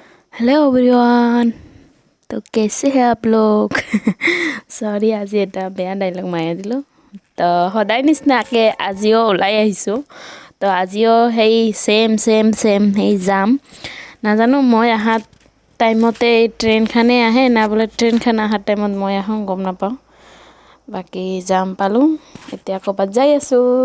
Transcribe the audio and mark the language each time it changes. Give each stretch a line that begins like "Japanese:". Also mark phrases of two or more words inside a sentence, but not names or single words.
English: Hello everyone.
Hindi: तो कैसे हैं आप लोग? सॉरी आज
Assamese: এটা বেয়া ডায়লগ মাৰি দিলোঁ। তো সদায় নিচিনাকৈ আজিও ওলাই আহিছোঁ। তো আজিও সেই সেম সেই যাম নাজানো মই অহা টাইমতে এই ট্ৰেইনখনে আহে না বোলে ট্ৰেইনখন অহাৰ টাইমত মই আহোঁ গম নাপাওঁ। বাকী যাম পালোঁ এতিয়া ক'ৰবাত যাই আছোঁ।